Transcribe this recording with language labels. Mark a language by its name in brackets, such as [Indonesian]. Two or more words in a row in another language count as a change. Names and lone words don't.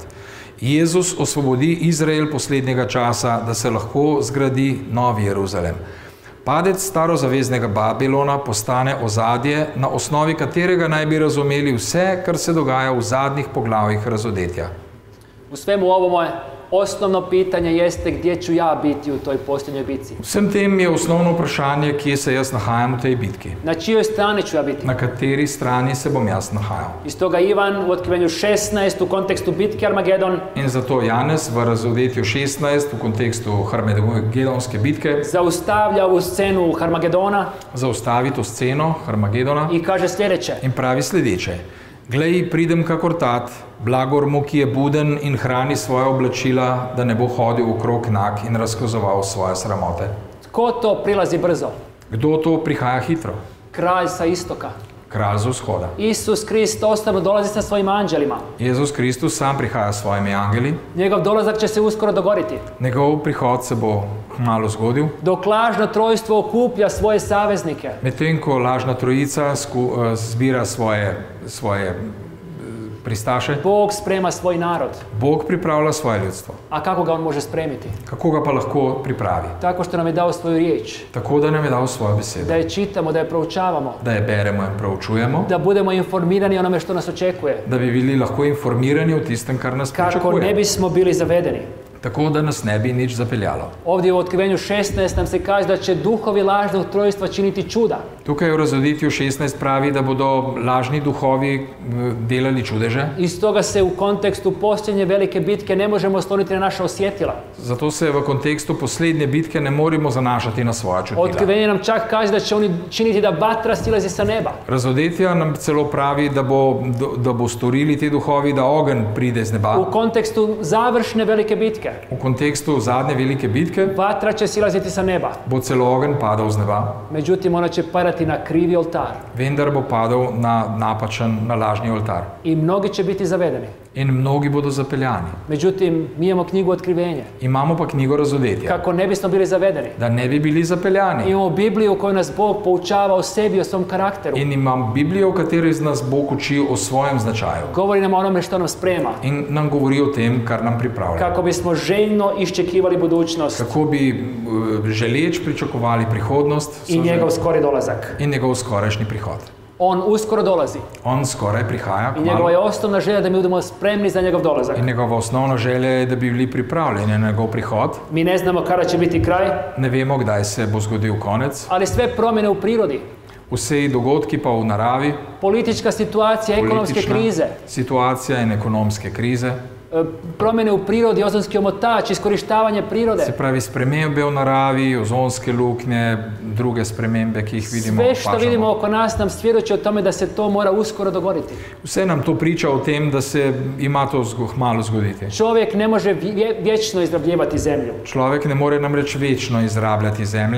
[Slovenian] Jezus osvobodi Izrael poslednjega časa, da se lahko zgradi novi Jeruzalem. Padec starozaveznega Babilona postane ozadje, na osnovi katerega naj bi razumeli vse, kar se dogaja v zadnjih poglavjih Razodetja. [Croatian] U svemu ovome osnovno pitanje jeste gdje ću ja biti u toj posljednjoj bitci. [Slovenian] Vsem tem je osnovno vprašanje, kje se jaz nahajam v tej bitki. [Croatian] Na čijoj strani ću ja biti? [Slovenian] Na kateri strani se bom jaz nahajal. [Croatian] I stoga Ivan u Otkrivenju 16 u kontekstu bitke Armagedon [Slovenian] In zato Janez v Razodetju 16 v kontekstu Harmagedonske bitke [Croatian] zaustavlja ovu scenu Harmagedona [Slovenian] zaustavi to sceno Harmagedona [Croatian] i kaže sljedeće. [Slovenian] in pravi sledeče. Glej, pridem kakor tat, blagor mu, ki je buden in hrani svoje oblačila, da ne bo hodil okrog nag in razkazoval svoje sramote. [Croatian] Tko to prilazi brzo? [Slovenian] Kdo to prihaja hitro? [Croatian] Kralj sa istoka. [Slovenian] Kralj z vzhoda. [Croatian] Isus Krist ostavno dolazi sa svojim anđelima. [Slovenian] Jezus Kristus sam prihaja s svojimi angeli. [Croatian] Njegov dolazak će se uskoro dogoditi. [Slovenian] Njegov prihod se bo malo zgodil. [Croatian] Dok lažno trojstvo okuplja svoje saveznike. [Slovenian] Medtem ko lažna trojica zbira svoje pristaše, [Croatian] Bog sprema svoj narod. [Slovenian] Bog pripravlja svoje ljudstvo. [Croatian] A kako ga on može spremiti? [Slovenian] Kako ga pa lahko pripravi? [Croatian] Tako što nam je dao svoju riječ. [Slovenian] Tako da nam je dal svojo besedo. [Croatian] Da je čitamo, da je proučavamo. [Slovenian] Da je beremo in proučujemo. [Croatian] Da budemo informirani o onome što nas očekuje. [Slovenian] Da bi bili lahko informirani o tistem, kar nas [Croatian] Kako [Slovenian] pričakuje. [Croatian] ne bismo bili zavedeni. [Slovenian] Tako da nas ne bi nič zapeljalo. [Croatian] Ovdje u Otkrivenju 16 nam se kaže da će duhovi lažnog trojstva činiti čuda. [Slovenian] Tukaj v Razodetju 16 pravi, da bodo lažni duhovi delali čudeže. [Croatian] I stoga se u kontekstu posljednje velike bitke ne možemo osloniti na naša osjetila. [Slovenian] Zato se v kontekstu poslednje bitke ne moremo zanašati na svoja čutila. [Croatian] Otkrivenje nam čak kaže da će oni činiti da vatra silazi sa neba. [Slovenian] Razodetja nam celo pravi, da bo storili ti duhovi, da ogenj pride z neba. [Croatian] U kontekstu završne velike bitke [Slovenian] V kontekstu zadnje velike bitke [Croatian] vatra će silaziti sa neba. [Slovenian] bo celo ogenj padal z neba. [Croatian] Međutim, ona će padati na krivi oltar. [Slovenian] Vendar bo padal na napačen, na lažni oltar. [Croatian] I mnogi će biti zavedeni. [Slovenian] In mnogi bodo zapeljani. [Croatian] Međutim, mi imamo knjigu Otkrivenje. [Slovenian] Imamo pa knjigo Razodetja. [Croatian] Kako ne bismo bili zavedeni. [Slovenian] Da ne bi bili zapeljani. [Croatian] Imamo Bibliju u kojoj nas Bog poučava o sebi, o svom karakteru. [Slovenian] In imam Biblijo, v kateri nas Bog uči o svojem značaju. [Croatian] Govori nam o onome što nam sprema. [Slovenian] In nam govori o tem, kar nam pripravlja. [Croatian] Kako bismo željno iščekivali budućnost [Slovenian] Kako bi želeč pričakovali prihodnost [Croatian] i njegov skori dolazak. [Slovenian] in njegov skorajšnji prihod. [Croatian] On uskoro dolazi. [Slovenian] On skoraj prihaja [Croatian] I njegova je osnovna želja da mi budemo spremni za njegov dolazak. [Slovenian] in njegova osnovna želja je, da bi bili pripravljeni na njegov prihod. [Croatian] Mi ne znamo kada će biti kraj, [Slovenian] Ne vemo, kdaj se bo zgodil konec. [Croatian] ali sve promjene u prirodi, [Slovenian] Vsi dogodki pa v naravi, [Croatian] politička situacija, ekonomske [Slovenian] politična [Croatian] krize, [Slovenian] situacija in ekonomske krize, [Croatian] promjene u prirodi, ozonski omotač, iskorištavanje prirode. [Slovenian] se pravi spremembe v naravi, ozonske luknje, druge spremembe, ki jih vidimo. [Croatian] Sve što [Slovenian] opažamo. [Croatian] vidimo oko nas nam svjedoči o tome da se to mora uskoro dogoditi. [Slovenian] Vse nam to priča o tem, da se ima to malo zgoditi. [Croatian] Čovjek ne može vječno izrabljivati zemlju. [Slovenian] Človek ne more namreč večno izrabljati zemlje